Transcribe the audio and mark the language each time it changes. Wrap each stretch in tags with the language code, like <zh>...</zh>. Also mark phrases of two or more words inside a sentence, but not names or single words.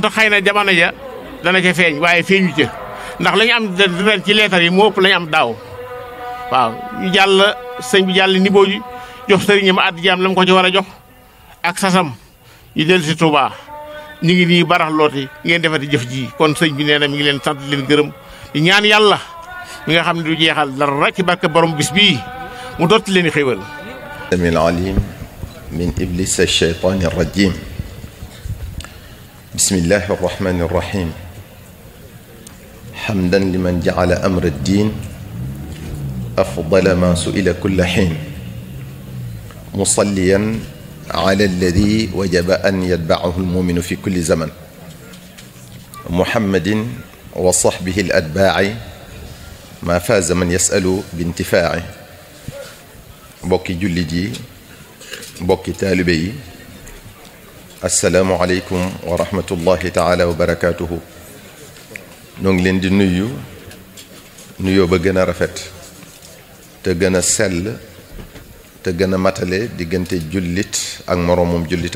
<wo>te xëy na jamono ja dana ca feeñ waaye feeñu ca ndax la ñu am ren ci leetar yi moo ëpp la ñu am daaw waaw ñu jàll sëñ bi jàll niboo ji jox sëriñam addi jaam la mu ko ci war a jox ak sasam ñu dellu si Touba ñu ngi nii barax looti ngeen defati jëf ji kon sëñ bi nee na mi ngi leen sant leen gërëm di ñaan yàlla mi nga xam ne du jeexal dara ci barke borom bis bii mu dotti leen i xéewal.</wo> <ar>السميع العليم من إبليس الشيطان الرجيم بسم الله الرحمن الرحيم حمدا لمن جعل أمر الدين أفضل ما سئل كل حين مصليا على الذي وجب أن يتبعه المؤمن في كل زمن محمد وصحبه الأتباع ما فاز من يسأل بانتفاعه</ar> <wo>mbokki jullit yi mbokki taalibe yi</wo> <ar>السلام عليكم ورحمة الله تعالى وبركاته.</ar> <wo>ñoo ngi leen di nuyu nuyoo ba gën a rafet te gën a sell te gën a matale diggante jullit ak moroomum jullitam.</wo>